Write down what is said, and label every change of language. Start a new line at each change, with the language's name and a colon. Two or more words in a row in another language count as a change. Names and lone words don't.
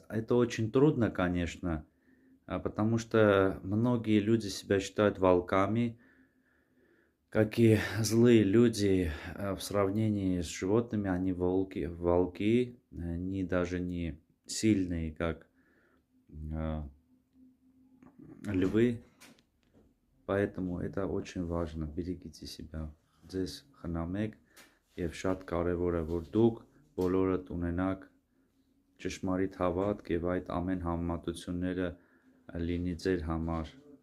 Russian: Это очень трудно, конечно, потому что многие люди себя считают волками, какие злые люди в сравнении с животными, они волки, они даже не сильные, как львы, поэтому это очень важно, берегите себя,
Armenian: ձեզ խնամեք եւ շատ կարեւոր է որ դուք բոլորդ ունենաք ճշմարիտ հավատք եւ այդ ամեն համեմատությունները լինի ձեր համար